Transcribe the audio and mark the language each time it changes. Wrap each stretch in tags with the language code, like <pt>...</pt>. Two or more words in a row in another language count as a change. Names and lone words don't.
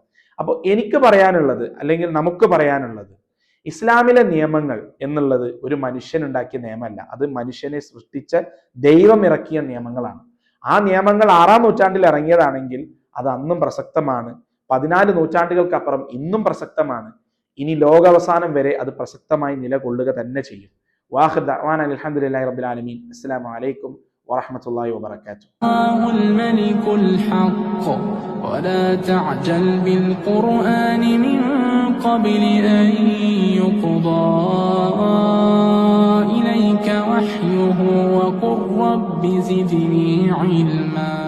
<ml>അപ്പോൾ എനിക്ക് പറയാനുള്ളത് അല്ലെങ്കിൽ നമുക്ക് പറയാനുള്ളത്, ഇസ്ലാമിലെ നിയമങ്ങൾ എന്നുള്ളത് ഒരു മനുഷ്യനുണ്ടാക്കിയ നിയമമല്ല, അത് മനുഷ്യനെ സൃഷ്ടിച്ച ദൈവം ഇറക്കിയ നിയമങ്ങളാണ്. ആ നിയമങ്ങൾ 6-ാം നൂറ്റാണ്ടിൽ ഇറങ്ങിയതാണെങ്കിൽ അത് അന്നും പ്രസക്തമാണ്, 14 നൂറ്റാണ്ടുകൾക്കപ്പുറം ഇന്നും പ്രസക്തമാണ്. ഇനി ലോകാവസാനം വരെ അത് പ്രസക്തമായി നിലകൊള്ളുക തന്നെ ചെയ്യും.</ml> <ar>واخر دعوانا الحمد لله رب العالمين. السلام عليكم ورحمة الله وبركاته. الملك الحق ولا تعجل بالقرآن من قبل أن يقضى إليك وحيه وقل رب زدني علما.</ar>